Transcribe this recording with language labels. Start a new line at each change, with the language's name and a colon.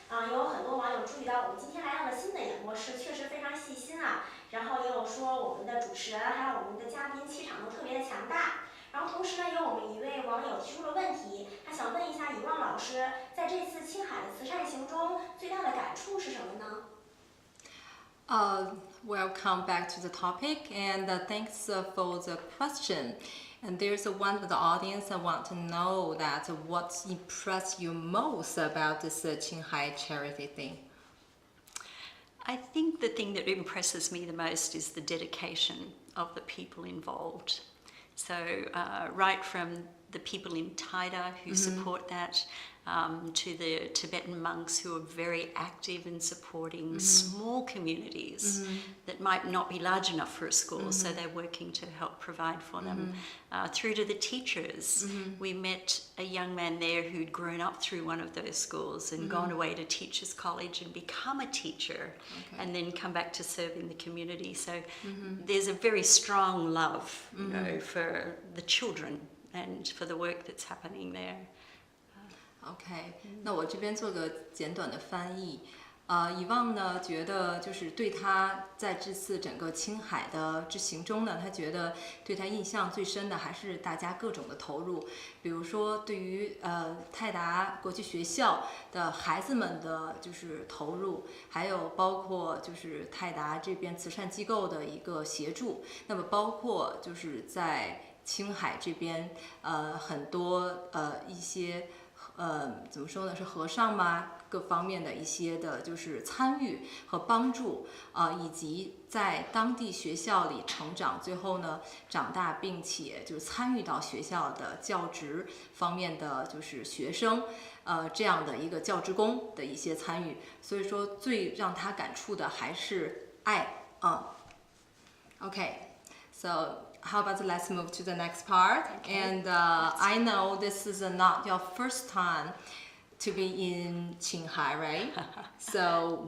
Chinese: 有很多网友注意到我们今天来到了新的演播室，确实非常细心啊。然后也有说我们的主持人还有我们的嘉宾气场都特别的强大。然后同时呢，有我们一位网友提出了问题，他想问一下Yvonne老师，在这次青海的慈善行中最大的感触是什么呢
English: ？Welcome back to the topic, and thanks for the question. And there's one of the audience I want to know that what impressed you most about this Qinghai charity thing? I think the thing that impresses me the most is the dedication of the people involved. So right from the people in Taida who support that, to the Tibetan monks who are very active in supporting small communities that might not be large enough for a school, so they're working to help provide for them, through to the teachers. We met a young man there who'd grown up through one of those schools and gone away to Teachers College and become a teacher, and then come back to serve in the community. So there's a very strong love, you know, for the children and for the work that's happening there.
Chinese: OK， 那我这边做个简短的翻译。 Yvonne呢觉得就是对他在这次整个青海的之行中呢，他觉得对他印象最深的还是大家各种的投入，比如说对于泰达国际学校的孩子们的就是投入，还有包括就是泰达这边慈善机构的一个协助，那么包括就是在青海这边很多一些怎么说呢？是和尚吗？各方面的一些的，就是参与和帮助以及在当地学校里成长，最后呢长大，并且就是参与到学校的教职方面的就是学生这样的一个教职工的一些参与。所以说，最让他感触的还是爱
English: OK， so how about let's move to the next part? Okay. And I know this is not your first time to be in Qinghai, right? So